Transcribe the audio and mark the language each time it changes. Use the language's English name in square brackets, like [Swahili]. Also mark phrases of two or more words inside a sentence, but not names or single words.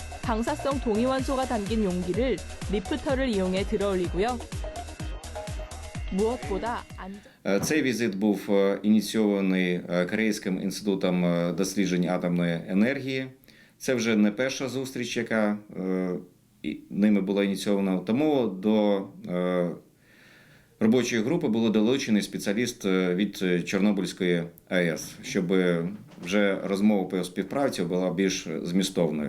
[Korean] 방사성 동위원소가 담긴 용기를 리프터를 이용해 들어올리고요. 무엇보다 [Ukrainian] Цей візит був ініційований Корейським інститутом досліджень атомної енергії. Це вже не перша зустріч, яка ними була ініційована. Тому до робочої групи було долучений спеціаліст від Чорнобильської АЕС, щоб вже розмова по співпраці була більш змістовною.